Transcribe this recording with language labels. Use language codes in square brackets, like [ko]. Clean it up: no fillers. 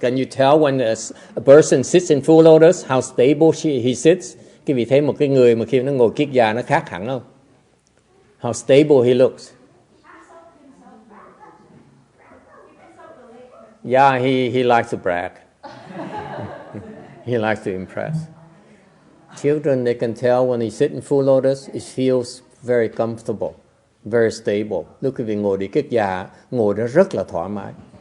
[en] Can you tell when a person sits in full lotus how stable he sits? [vi] Quý vị thấy một cái người mà khi nó ngồi kiết già nó khác hẳn không? [en] How stable he looks. Yeah, he likes to brag. He likes to impress. Children, they can tell when they sit in full lotus, it feels very comfortable, very stable. [vi] Lúc quý vị ngồi đi kiết già, ngồi đó rất là thoải mái.